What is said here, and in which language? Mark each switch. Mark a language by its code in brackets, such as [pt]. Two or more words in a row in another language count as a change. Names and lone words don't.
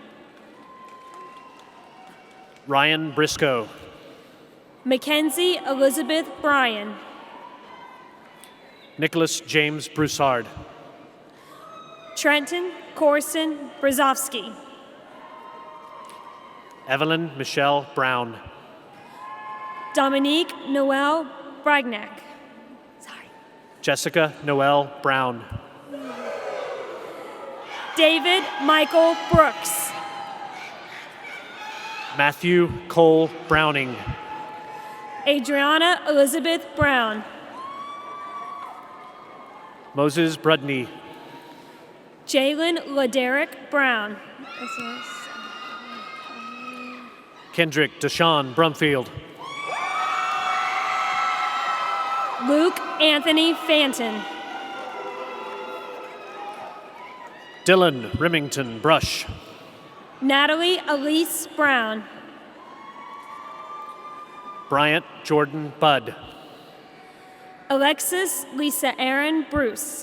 [en] Ryan Briscoe. Mackenzie Elizabeth Bryan. Nicholas James Broussard. Trenton Corson Brzozowski. Evelyn Michelle Brown. Dominique Noel Bragnac. Jessica Noel Brown. David Michael Brooks. Matthew Cole Browning. Adriana Elizabeth Brown. Moses Brudney. Jalen Laderick Brown. Kendrick Deshawn Brumfield. Luke Anthony Fanton. Dylan Remington Brush. Natalie Elise Brown. Bryant Jordan Budd. Alexis Lisa Aaron Bruce.